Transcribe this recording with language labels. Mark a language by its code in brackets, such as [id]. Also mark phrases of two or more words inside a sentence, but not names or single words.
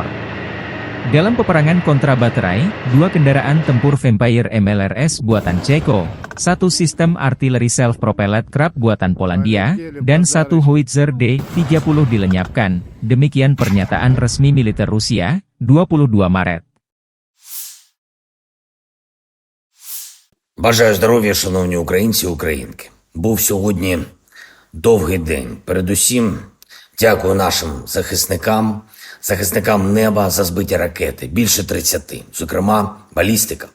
[id] Dalam peperangan kontra baterai, 2 kendaraan tempur Vampire MLRS buatan Ceko, 1 sistem artileri self-propelled Krab buatan Polandia, dan 1 Howitzer D-30 dilenyapkan. Demikian pernyataan resmi militer Rusia, 22 Maret. [uk] Бажаю здоров'я, шановні українці і українки. Був сьогодні довгий день. Передусім, дякую нашим захисникам неба за збиті ракети, більше 30, зокрема балістика.